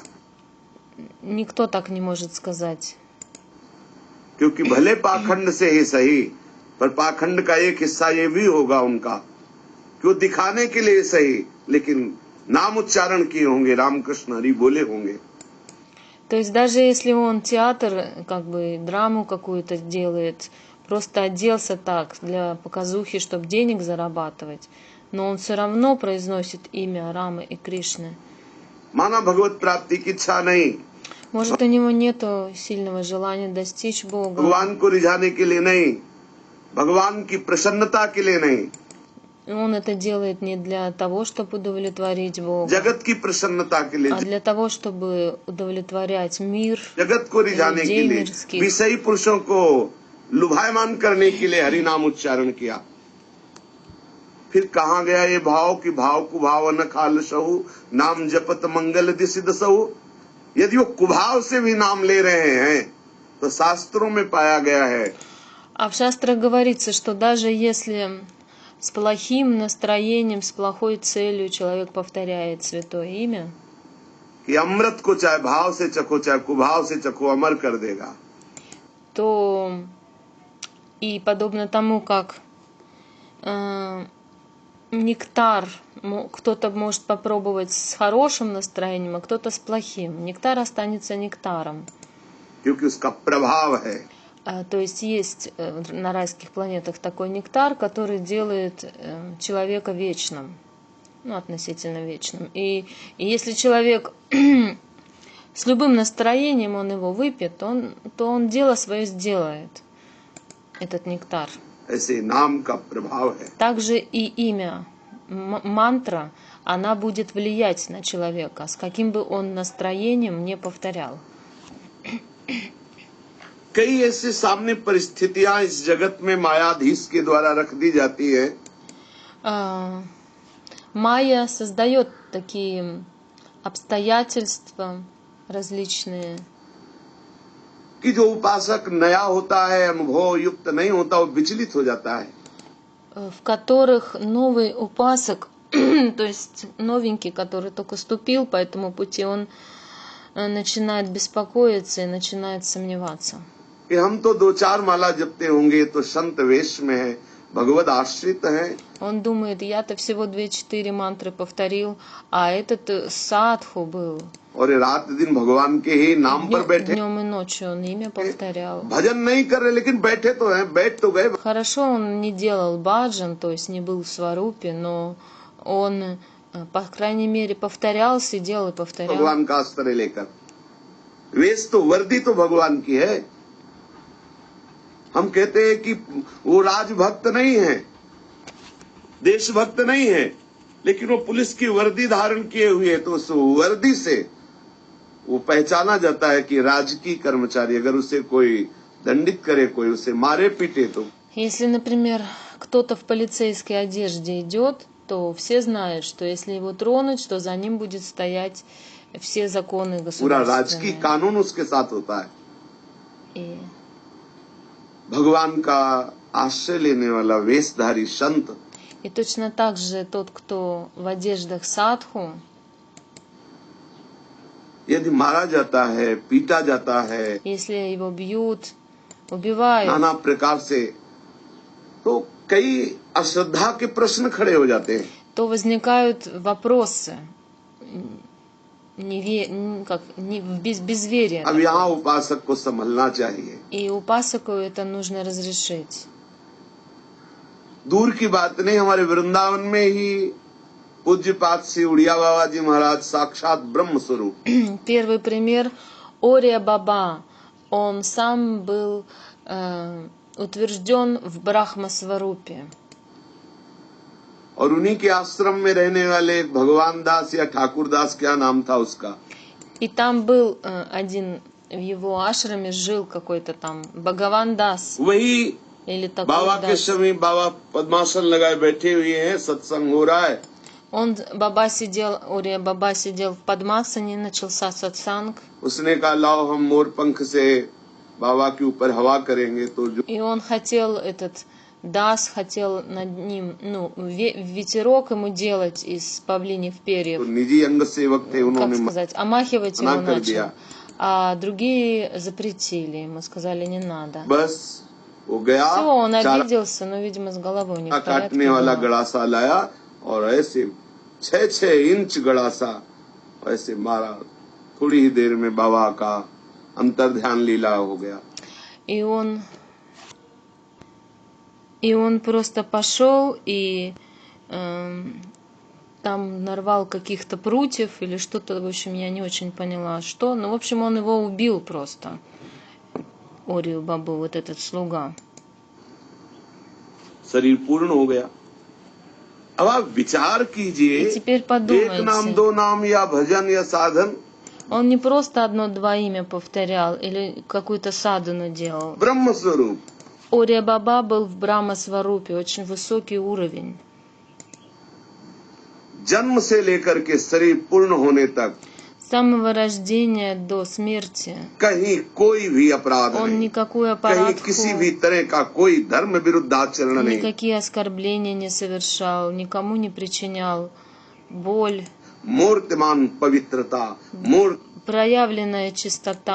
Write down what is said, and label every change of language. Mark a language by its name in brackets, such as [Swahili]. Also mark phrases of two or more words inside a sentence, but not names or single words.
[Russian] Никто так не может сказать. [Hindi] क्योंकि भले पाखंड से ही सही, पर पाखंड का एक हिस्सा ये भी होगा उनका कि वो दिखाने के लिए सही, लेकिन नाम उच्चारण किए होंगे, रामकृष्ण हरि बोले होंगे। [Russian] То есть даже если он театр, как бы драму какую-то делает, просто оделся так для показухи, чтобы денег зарабатывать, но он все равно произносит имя Рамы и Кришны. [Hindi] माना भगवत प्राप्ति की इच्छा नहीं, [Russian] Может, у него нету сильного желания достичь Бога. [Hindi] भगवान को रिझाने के लिए नहीं, भगवान की प्रसन्नता के लिए नहीं, [Russian] Он это делает не для того, чтобы удовлетворить Бога, [Hindi] जगत की प्रसन्नता के लिए, [Russian] а для того, чтобы удовлетворять мир, [Hindi] जगत को रिझाने के [Russian] людей [Hindi] लिए, [Russian] мирских. [Hindi] विषयी पुरुषों को लुभायमान करने के लिए हरि नाम उच्चारण किया। फिर कहाँ गया ये भाव कि भाव कुभाव न खाल सहु, नाम जपत मंगल दिसिद सहु। यदि वो कुभाव से भी नाम ले रहे हैं तो शास्त्रों में पाया गया है [Russian] А в шастрах говорится, что даже если с плохим настроением, с плохой целью человек повторяет святое имя, [Hindi] कि अमृत को चाहे भाव से चखो चाहे कुभाव से चखो अमर कर देगा। [Russian] то и подобно тому, как нектар кто-то может попробовать с хорошим настроением, а кто-то с плохим. Нектар останется нектаром. [Hindi] क्योंकि उसका प्रभाव है। [Russian] То есть есть на райских планетах такой нектар, который делает человека вечным, ну, относительно вечным. И если человек с любым настроением он его выпьет, то он дело свое сделает, этот нектар. [Hindi] ऐसे नाम का प्रभाव है। [Russian] Также и имя, мантра, она будет влиять на человека, с каким бы он настроением не повторял. [Hindi] कई ऐसे सामने परिस्थितियां इस जगत में मायाधीश के द्वारा रख दी जाती है [Russian] Майя создает такие обстоятельства различные, [Hindi] कि जो उपासक नया होता है, अनुभव युक्त नहीं होता, वो विचलित हो जाता है। [Russian] в которых новый упасок, то есть новенький, который только ступил по этому пути, он начинает беспокоиться и начинает сомневаться. [Hindi] कि हम तो 2-4 माला जपते होंगे तो संत वेश में है, भगवद आश्रित है। [Russian] Он думает, я-то всего 2-4 мантры повторил, а этот садху был. [Hindi] और ये रात दिन भगवान के ही नाम पर बैठे, [Russian] Днем и ночью он имя повторял. [Hindi] भजन नहीं कर रहे लेकिन बैठे तो हैं, बैठ तो गए। [Russian] Хорошо, он не делал баджан, то есть не был в сварупе, но он, по крайней мере, повторял, сидел и повторял. [Hindi] भगवान का आश्रय लेकर, वेश तो वर्दी तो भगवान की है। हम कहते हैं कि वो राजभक्त नहीं है, देशभक्त नहीं है, लेकिन वो पुलिस की वर्दी धारण किए हुए है, तो उस वर्दी से वो पहचाना जाता है कि राजकीय कर्मचारी। अगर उसे कोई दंडित करे, कोई उसे मारे पीटे तो [Russian] Если, например, кто-то в полицейской одежде идет, то все знают, что если его тронуть, то за ним будет стоять все законы [Hindi] पूरा राजकीय [Russian] государственные. [Hindi] कानून उसके साथ होता है। [Russian] И [Hindi] भगवान का आश्रय लेने वाला वेशधारी संत [Russian] И точно так же тот, кто в одеждах садху, [Hindi] यदि मारा जाता है, पीटा जाता है [Russian] если его бьют, убивают, [Hindi] नाना प्रकार से, तो कई अश्रद्धा के प्रश्न खड़े हो जाते हैं। [Russian] то возникают вопросы безверия. [Hindi] अब यहाँ उपासक को संभलना चाहिए। [Russian] И упасаку это нужно разрешить. [Hindi] दूर की बात नहीं, हमारे वृंदावन में ही पूज्यपाद श्री उड़िया बाबा जी महाराज साक्षात ब्रह्म स्वरूप। [Russian] Первый пример — Ория Баба. Он сам был утвержден в Брахма-сварупе. [Hindi] और उन्हीं के आश्रम में रहने वाले भगवान दास या ठाकुर दास, क्या नाम था उसका, [Russian] И там был один, в его ашраме жил какой-то там Бхагаван Дас [Hindi] वही [Russian] или такой [Hindi] बाबा के [Russian] Дас. [Hindi] समय बाबा पद्मासन लगाए बैठे हुए हैं, सत्संग हो रहा है। [Russian] Ория Баба сидел в Падмасане, начался сатсанг, [Hindi] उसने कहा लाओ हम मोर पंख से बाबा के ऊपर हवा करेंगे, तो जो [Russian] и он хотел, этот Дас хотел над ним, ветерок ему делать из павлиньих [Hindi] तो [Russian] перьев, [Hindi] निजी अंग सेवक थे, [Russian] как [Hindi] उन्होंने [Russian] сказать, омахивать его [Hindi] मना कर [Russian] начал, [Hindi] दिया। [Russian] а другие запретили, ему сказали не надо. [Hindi] बस वो गया, [Russian] Все, он [Hindi] चारा [Russian] обиделся, но, видимо, с головой не в порядке [Hindi] काटने वाला [Russian] было. [Hindi] गड़ासा लाया और ऐसे 6-6 इंच गड़ासा ऐसे मारा। थोड़ी ही देर में बाबा का अंतर ध्यान लीला हो गया। [Russian] И он просто пошел и там нарвал каких-то прутьев или что-то, в общем, я не очень поняла, что. Но, в общем, он его убил просто, Орию Бабу, вот этот слуга. [Hindi] शरीर पूर्ण हो गया। अब आप विचार कीजिए, [Russian] И теперь [Hindi] एक नाम, [Russian] подумайте, [Hindi] दो नाम या भजन या साधन, [Russian] он не просто одно-два имя повторял или какую-то садхану делал. [Hindi] ब्रह्म स्वरूप। [Russian] Ория Баба был в Брахма-сварупе, очень высокий уровень. [Hindi] जन्म से लेकर के शरीर पूर्ण होने तक [Russian] С самого рождения до смерти [Hindi] कहीं कोई भी अपराध [Russian] он [Hindi] नहीं, [Russian] никакую [Hindi] कहीं किसी भी [Russian] аппаратку, [Hindi] तरह का कोई धर्म विरुद्ध आचरण नहीं। [Russian] никакие оскорбления не совершал, никому не причинял боль. [Hindi] मूर्तिमान पवित्रता, [Russian] Проявленная чистота,